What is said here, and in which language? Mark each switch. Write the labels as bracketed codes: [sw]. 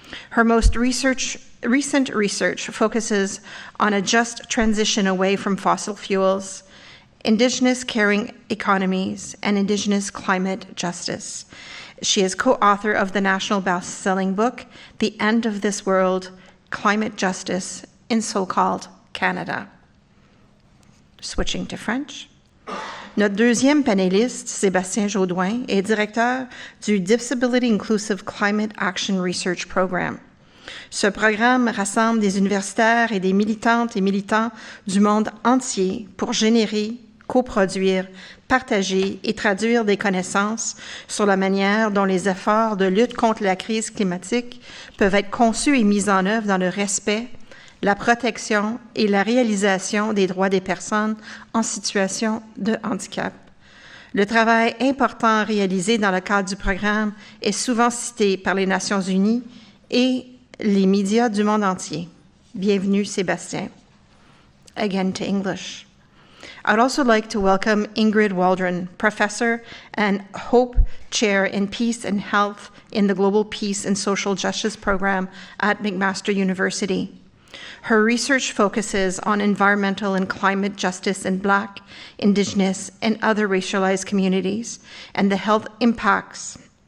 [en] Her most recent research focuses on a just transition away from fossil fuels, Indigenous caring economies, and Indigenous climate justice. She is co-author of the national best-selling book, The End of This World, Climate Justice in So-Called Canada. Switching to French. [fr] Notre deuxième panéliste, Sébastien Jodoin, est directeur du Disability Inclusive Climate Action Research Program. Ce programme rassemble des universitaires et des militantes et militants du monde entier pour générer, coproduire, partager et traduire des connaissances sur la manière dont les efforts de lutte contre la crise climatique peuvent être conçus et mis en œuvre dans le respect, la protection et la réalisation des droits des personnes en situation de handicap. Le travail important réalisé dans le cadre du programme est souvent cité par les Nations unies et les médias du monde entier. Bienvenue, Sébastien. [en] Again to English. I'd also like to welcome Ingrid Waldron, Professor and Hope Chair in Peace and Health in the Global Peace and Social Justice Program at McMaster University. Her research focuses on environmental and climate justice in Black, Indigenous, and other racialized communities, and the health impacts.